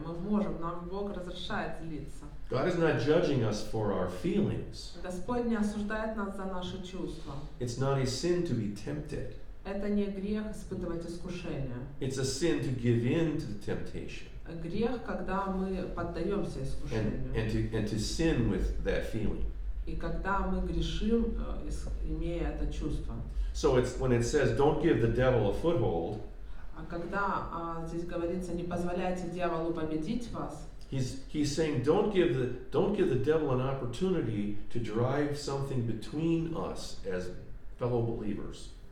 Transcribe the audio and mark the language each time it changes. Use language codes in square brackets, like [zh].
[ru] Мы можем, нам Бог разрешает злиться. [en] God is not judging us for our feelings. [ru] Господь не осуждает нас за наши чувства. [en] It's not a sin to be tempted. [ru] Это не грех испытывать искушение. [en] It's a sin to give in to the temptation. [ru] Грех, когда мы поддаемся искушению. [en] And to sin with that feeling. [ru] И когда мы грешим, имея это чувство. [en] So it's when it says don't give the devil a foothold. [ru] А когда здесь говорится, не позволяйте дьяволу победить вас, [en] he's saying don't give the devil an opportunity to drive something between us as fellow believers.